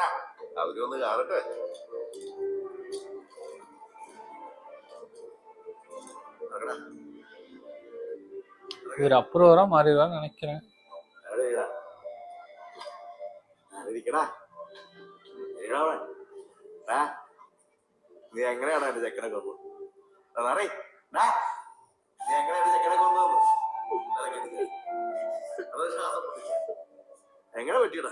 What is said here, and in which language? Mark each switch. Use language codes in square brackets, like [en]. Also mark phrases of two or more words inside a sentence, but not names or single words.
[ml] അവരൊന്ന് കാണട്ടെ. [ta] இவர் அப்ரூவரா மாறிடுவான்னு நினைக்கிறேன். [ml] നീ എങ്ങനെയാണ് എന്റെ ചെക്കനെ കൊന്നു? നീ എങ്ങനെയാണ് ചെക്കനെ കൊന്നു? എങ്ങനെ പറ്റിയടാ?